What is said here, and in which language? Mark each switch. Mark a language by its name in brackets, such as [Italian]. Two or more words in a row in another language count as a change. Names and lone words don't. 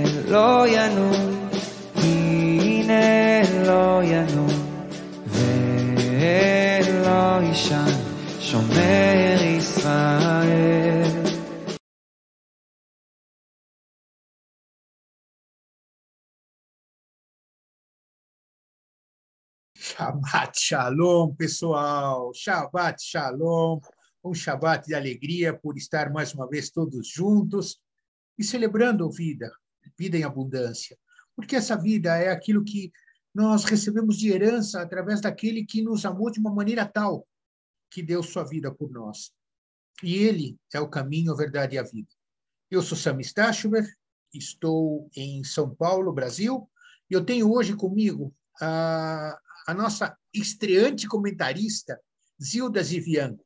[Hebrew] לא ינום, הנה לא ינום ולא יישן, שומר ישראל. שבת שלום, [Portuguese] pessoal. [Hebrew] שבת שלום. [Portuguese] Um Shabbat de alegria por estar mais uma vez todos juntos e celebrando vida, vida em abundância. Porque essa vida é aquilo que nós recebemos de herança através daquele que nos amou de uma maneira tal que deu sua vida por nós. E ele é o caminho, a verdade e a vida. Eu sou Sami Stachover, estou em São Paulo, Brasil, e eu tenho hoje comigo a nossa estreante comentarista, Zilda Zivianco.